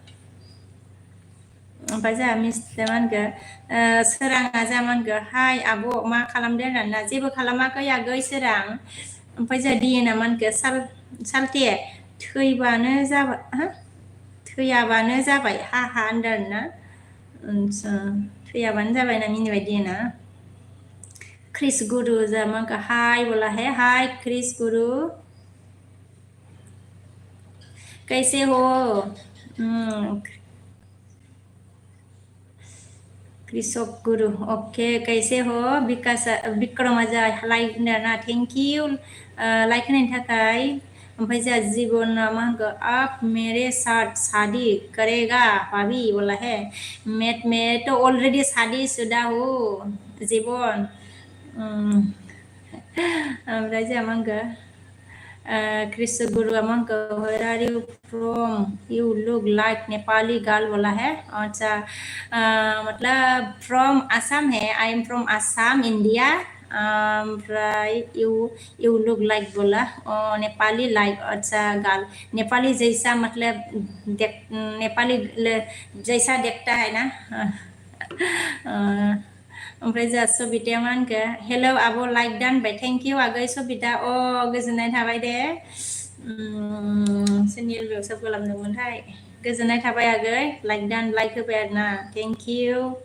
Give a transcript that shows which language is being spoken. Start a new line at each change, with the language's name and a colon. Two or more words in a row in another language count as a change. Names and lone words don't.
Bodo: ओमफ्राय जोंहा मिस्टार मा होनखो सोराङा जा मा होनखो हाय आब' मा खालामदों होनना जेबो खालामाखै आगै सोरां ओमफ्राय जोंहा DN आ मा होनखो सालथे थैयाबानो जाबाय हा होनदों आरोना थैयाबानो जाबाय होनना मिनिबाय DN आ क्रिस गुरु जा मा होनखो हाय
Hindi: बोला है
Bodo: हाय क्रिस गुरु
Hindi: कैसे हो कृषक गुरु ओके कैसे हो विकास विक्रम
Bodo: अजा लाइक ना
English: thank you
Bodo: लाइक होनायनि थाखाय ओमफ्राय जोंहा जीवना मा होनखो
Hindi: आप मेरे साथ शादी करेगा भाभी बोला है मैं तो ऑलरेडी शादी शुदा हूँ जीवन
Bodo: ओमफ्राय जोंहा मा होनखो कृष्ण गुरु अमंक
English: where are you from you look like Nepali girl
Hindi: बोला है अच्छा मतलब
English: from Assam है I am from Assam India ओमफ्राय you look like
Hindi: बोला नेपाली like अच्छा girl नेपाली जैसा मतलब नेपाली जैसा दिखता है ना
Bodo: ओमफ्राय जोंहा सबिताया मा होनखो हेलौ आब' लाइक दानबाय
English: thank you
Bodo: आगै सबिता गोजोननाय थाबाय दे सोरनि एलबियाव साब खालामदोंमोनथाय गोजोननाय थाबाय आगै लाइक होबाय आरोना
English: thank you